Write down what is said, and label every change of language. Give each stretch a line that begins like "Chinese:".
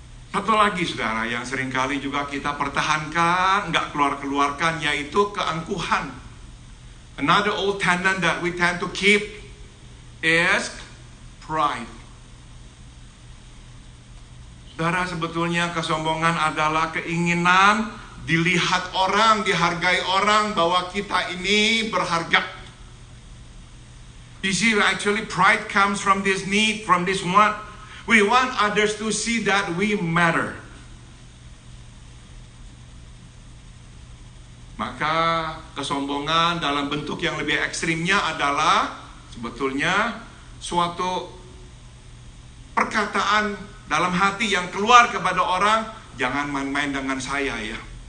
Indonesian: Satu lagi saudara yang seringkali juga kita pertahankan, nggak keluarkan, yaitu keangkuhan.
English: Another old tenant that we tend to keep is pride.
Indonesian: Saudara, sebetulnya kesombongan adalah keinginan dilihat orang, dihargai orang bahwa kita ini berharga.
English: You see, actually pride comes from this need, from this want. We want others to see that we matter.
Indonesian: Maka kesombongan dalam bentuk yang lebih ekstrimnya adalah sebetulnya suatu perkataan dalam hati yang keluar kepada orang, jangan main-main dengan saya ya.